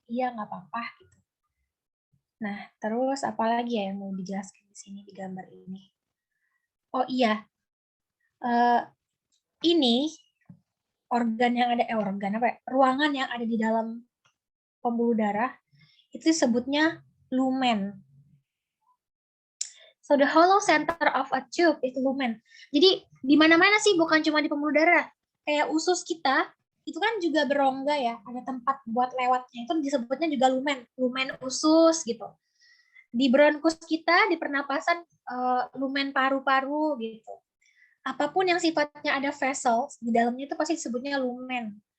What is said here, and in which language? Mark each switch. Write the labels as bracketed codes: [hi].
[id] Iya, nggak apa-apa gitu. Nah, terus apa lagi ya yang mau dijelaskan di sini di gambar ini? Oh iya, ini organ yang ada, organ apa ya? Ruangan yang ada di dalam pembuluh darah itu disebutnya lumen. [en] So the hollow center of a tube is lumen. [id] Jadi di mana-mana sih, bukan cuma di pembuluh darah. Kayak usus kita itu kan juga berongga ya, ada tempat buat lewatnya. Itu disebutnya juga lumen, lumen usus gitu. Di bronkus kita, di pernapasan, lumen paru-paru gitu. Apapun yang sifatnya ada vessels di dalamnya itu pasti disebutnya lumen.